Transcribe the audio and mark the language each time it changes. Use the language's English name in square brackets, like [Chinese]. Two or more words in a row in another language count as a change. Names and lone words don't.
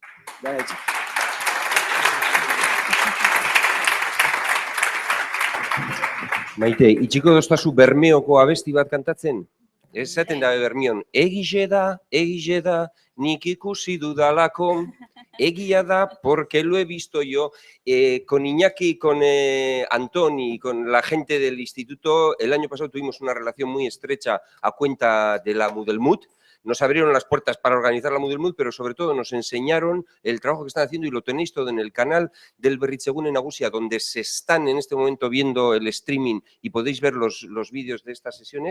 [Basque] Maite, itxiko doztazu Bermeoko abesti bat kantatzen? Ez zaten da Bermion, egize da, nik ikusi dudalako, egia da, [Spanish] porque lo he visto yo. Con Iñaki, con Antoni, con la gente del instituto, el año pasado tuvimos una relación muy estrecha a cuenta de la Mudelmut. Nos abrieron las puertas para organizar la Mudelmut, pero sobre todo nos enseñaron el trabajo que están haciendo y lo tenéis todo en el canal del Berritzegune Nagusia, donde se están en este momento viendo el streaming y podéis ver los vídeos de estas sesiones.